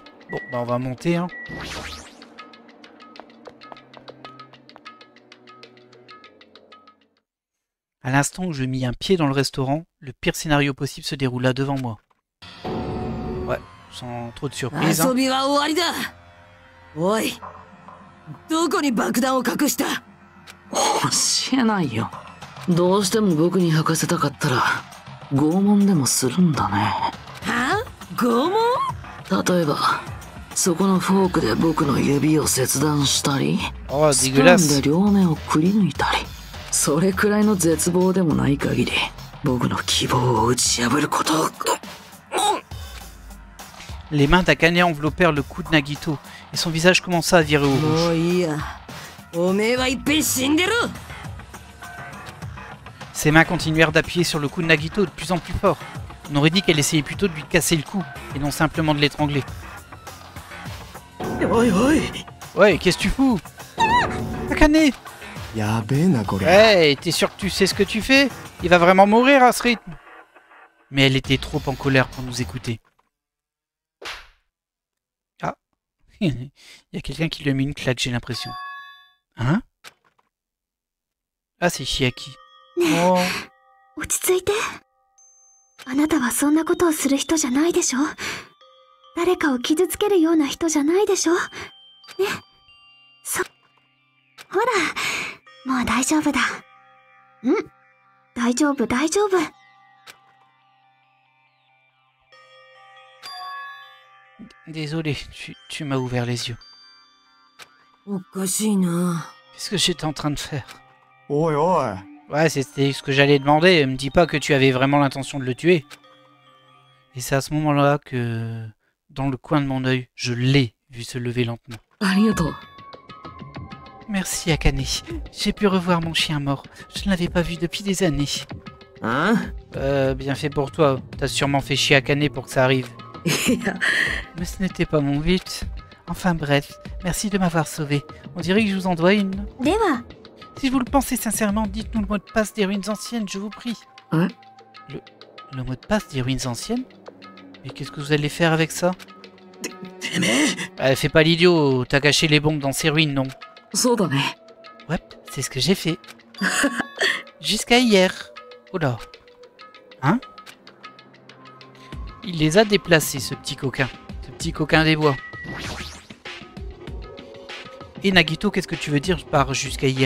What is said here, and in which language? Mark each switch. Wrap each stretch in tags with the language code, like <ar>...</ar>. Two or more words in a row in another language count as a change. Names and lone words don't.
<fr>Bon, bah on va monter, hein. À l'instant où je mis un pied dans le restaurant, le pire scénario possible se déroula devant moi. Ouais, sans trop de surprise. Hein.</fr> <ja>遊びは終わりだ。おい、どこに爆弾を隠した？教えないよ。どうしても僕に履かせたかったら拷問でもするんだね。は？拷問？例えばそこのフォークで僕の指を切断したり、 Oh, スプーンで両面をくり抜いたり、それくらいの絶望でもない限り僕の希望を打ち破ること。</ja> <fr>Les mains d'Akane enveloppèrent le cou de Nagito et son visage commença à virer au</fr> <ja>も</ja> <fr>rouge.</fr> <ja>ういいや。おめえはいっぺん死んでろ。</ja> <fr>Ses mains continuèrent d'appuyer sur le cou de Nagito de plus en plus fort. On aurait dit qu'elle essayait plutôt de lui casser le cou et non simplement de l'étrangler.</fr> <ja>おいおい。</ja> <fr>Ouais, qu'est-ce que tu fous? Akane!</fr> <ja>やべえなこれ。</ja> <fr>Hey, t'es sûr que tu sais ce que tu fais? Il va vraiment mourir à ce rythme. Mais elle était trop en colère pour nous écouter. Ah. Il y a quelqu'un qui lui a mis une claque, j'ai l'impression. Hein? Ah, c'est Chiaki. Oh.</fr> <ja>落ち着いて。あなたはそんなことをする人じゃないでしょ。誰かを傷つけるような人じゃないでしょ。ね。ほら、もう大丈夫だ。大丈夫、大丈夫。</ja> <fr>Désolé, tu m'as ouvert les yeux.</fr> <ja>おかしいな。</ja> <fr>Qu'est-ce que j'étais en train de faire?</fr> <ja>おいおい。</ja> <fr>Ouais, c'était ce que j'allais demander. Me dis pas que tu avais vraiment l'intention de le tuer. Et c'est à ce moment-là que, dans le coin de mon œil, je l'ai vu se lever lentement.</fr> <ja>ありがとう。</ja> <fr>Merci Akane. J'ai pu revoir mon chien mort. Je ne l'avais pas vu depuis des années. Hein? Bien fait pour toi. T'as sûrement fait chier Akane pour que ça arrive.</fr> <ja>いや、</ja> <fr>Mais ce n'était pas mon but. Enfin bref, merci de m'avoir sauvé. On dirait que je vous en dois une.</fr> <ja>では、</ja> <fr>Si vous le pensez sincèrement, dites-nous le mot de passe des ruines anciennes, je vous prie. Hein? Le mot de passe des ruines anciennes? Mais qu'est-ce que vous allez faire avec ça?</fr> <ja>てめえ。</ja> <fr>Fais pas l'idiot, t'as caché les bombes dans ces ruines, non?</fr> <ja>そうだね。</ja> <fr>Ouais, c'est ce que j'ai fait. Jusqu'à hier. Oh là. Hein? Il les a déplacés, ce petit coquin. Ce petit coquin des bois. Et Nagito, qu'est-ce que tu veux dire par jusqu'à hier?</fr>